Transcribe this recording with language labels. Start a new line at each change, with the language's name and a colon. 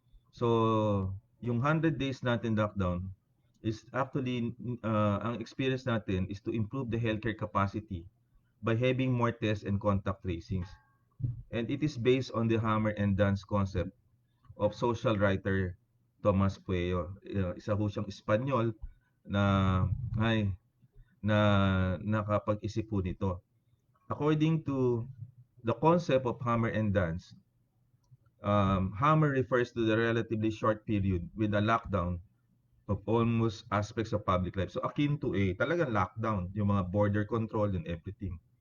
English: So, yung 100 days natin lockdown is actually,
Filipino: ang experience natin
English: is to improve the healthcare capacity by having more tests and contact tracings. And it is based on the hammer and dance concept of social writer Thomas Pueyo.
Filipino: Isa ho siyang Espanyol na ay na nakapag-isip po nito.
English: According to the concept of hammer and dance, hammer refers to the relatively short period with a lockdown of almost aspects of public life. So akin to talagang lockdown, yung mga border control and everything.